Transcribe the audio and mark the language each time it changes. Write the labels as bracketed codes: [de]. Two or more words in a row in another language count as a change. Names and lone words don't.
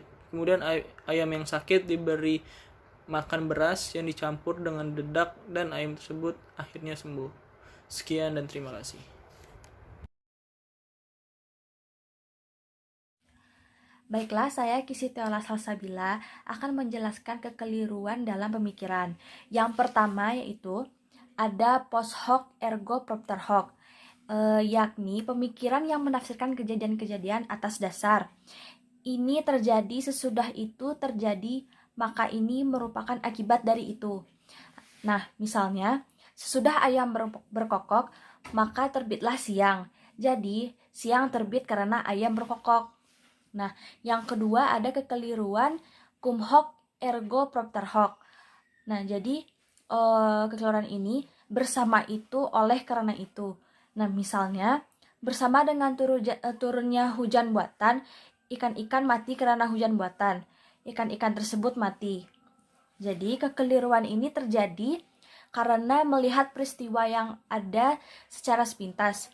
[id] Kemudian ayam yang sakit diberi makan beras yang dicampur dengan dedak dan ayam tersebut akhirnya sembuh. Sekian dan terima kasih. Baiklah, saya Kisitiola Salsabila akan menjelaskan kekeliruan dalam pemikiran. Yang pertama yaitu ada [la] post hoc ergo propter hoc, [id] yakni pemikiran yang menafsirkan kejadian-kejadian atas dasar ini terjadi, sesudah itu terjadi, maka ini merupakan akibat dari itu. Nah, misalnya, sesudah ayam berkokok, maka terbitlah siang. Jadi, siang terbit karena ayam berkokok. Nah, yang kedua ada kekeliruan [la] cum hoc ergo propter hoc. [id] Nah, jadi kekeliruan ini bersama itu oleh karena itu. Nah, misalnya bersama dengan turunnya hujan buatan, ikan-ikan mati karena hujan buatan. Ikan-ikan tersebut mati. Jadi, kekeliruan ini terjadi karena melihat peristiwa yang ada secara sepintas.